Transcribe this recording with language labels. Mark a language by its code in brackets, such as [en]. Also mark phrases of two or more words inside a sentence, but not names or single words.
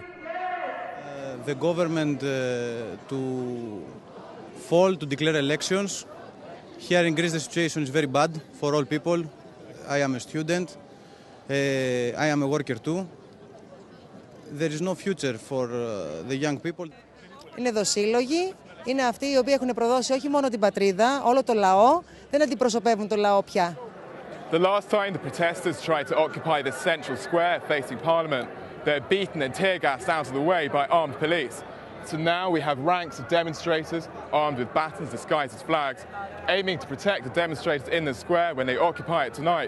[en] The government to fall to declare elections. Here in Greece the situation is very bad for all people. I am a student, I am a worker too. There is no future for the young people. [el] Είναι εδώ σύλλογοι, είναι αυτοί οι οποίοι έχουν προδώσει όχι μόνο την πατρίδα, όλο το λαό, δεν αντιπροσωπεύουν το λαό πια. [en] The last time the protesters tried to occupy the central square facing Parliament, they were beaten and tear-gassed out of the way by armed police. So now we have ranks of demonstrators armed with batons disguised as flags, aiming to protect the demonstrators in the square when they occupy it tonight.